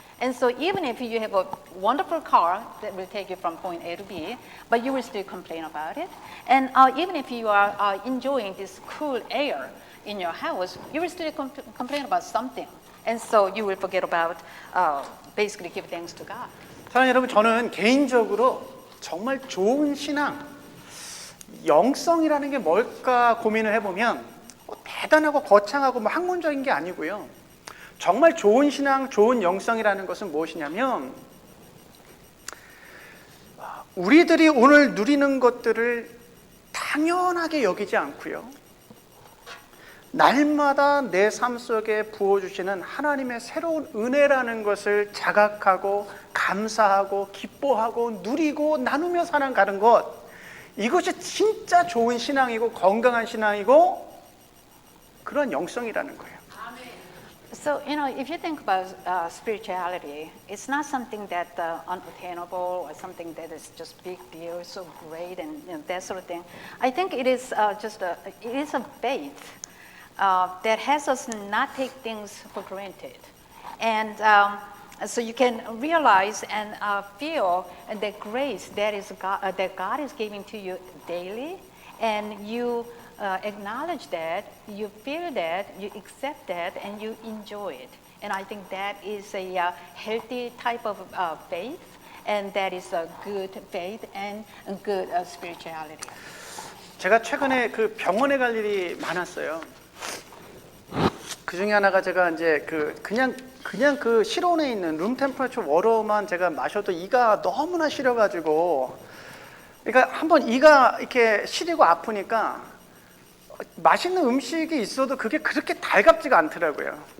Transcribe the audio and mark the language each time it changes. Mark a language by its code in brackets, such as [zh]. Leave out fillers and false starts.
[en] And so even if you have a wonderful car that will take you from point A to B, but you will still complain about it. And even if you are enjoying this cool air in your house, you will still complain about something. And so you will forget about basically give thanks to God. [ko] 사랑하는 여러분, 저는 개인적으로 정말 좋은 신앙, 영성이라는 게 뭘까 고민을 해보면 대단하고 거창하고 학문적인 게 아니고요. 정말 좋은 신앙, 좋은 영성이라는 것은 무엇이냐면 우리들이 오늘 누리는 것들을 당연하게 여기지 않고요. 날마다 내 삶 속에 부어주시는 하나님의 새로운 은혜라는 것을 자각하고 감사하고 기뻐하고 누리고 나누며 살아가는 것, 이것이 진짜 좋은 신앙이고 건강한 신앙이고 그런 영성이라는 거예요. [en] So, if you think about spirituality, it's not something that unattainable or something that is just big deal, so great, and that sort of thing. I think it is it is a faith that has us not take things for granted, and so you can realize and feel the grace that God is giving to you daily, and you acknowledge that, you feel that, you accept that, and you enjoy it. And I think that is a healthy type of faith, and that is a good faith and a good spirituality. [ko] 제가 최근에 그 병원에 갈 일이 많았어요. 그 중에 하나가 제가 이제 그냥 그 실온에 있는 룸 템퍼처 워터만 제가 마셔도 이가 너무나 시려가지고, 그러니까 한번 이가 이렇게 시리고 아프니까 맛있는 음식이 있어도 그게 그렇게 달갑지가 않더라고요.